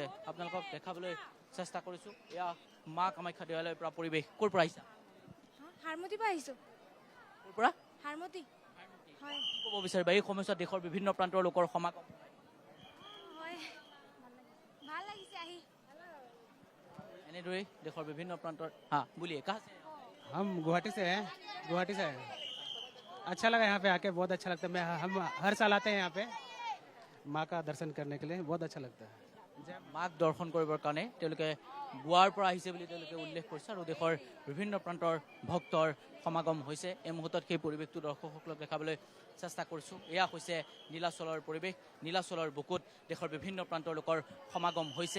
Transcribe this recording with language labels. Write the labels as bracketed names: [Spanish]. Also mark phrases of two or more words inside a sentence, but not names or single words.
[Assamese] আপোনালোকক দেখাবলৈ চেষ্টা কৰিছোঁ। এয়া মা কামাখ্যা দেৱালয়ৰ পৰা পৰিৱেশ। ক'ৰ পৰা আহিছা? হাৰমতিৰ পৰা আহিছোঁ। ক'ৰ পৰা? হাৰমতি। হয়। ক'ব বিচাৰিবা এই সময়ছোৱাত দেশৰ বিভিন্ন প্ৰান্তৰ লোকৰ সমাগম? হয়, ভাল লাগিছে আহি। এনেদৰেই দেশৰ বিভিন্ন প্ৰান্তৰ হা বুলিয়ে কাহ [Hindi] हम गुवाहाटी से हैं, गुवाहाटी से हैं। अच्छा लगा यहाँ पे आके, बहुत अच्छा लगता है। हम हर साल आते हैं यहाँ पे माँ का दर्शन करने के लिए, बहुत अच्छा लगता है। [Assamese] মাক দৰ্শন কৰিবৰ কাৰণে তেওঁলোকে গোৱাৰ পৰা আহিছে বুলি তেওঁলোকে উল্লেখ কৰিছে আৰু দেশৰ বিভিন্ন প্ৰান্তৰ ভক্তৰ সমাগম হৈছে। এই মুহূৰ্তত সেই পৰিৱেশটো দৰ্শকসকলক দেখাবলৈ চেষ্টা কৰিছোঁ। এয়া হৈছে নীলাচলৰ পৰিৱেশ। নীলাচলৰ বুকুত দেশৰ বিভিন্ন প্ৰান্তৰ লোকৰ সমাগম হৈছে।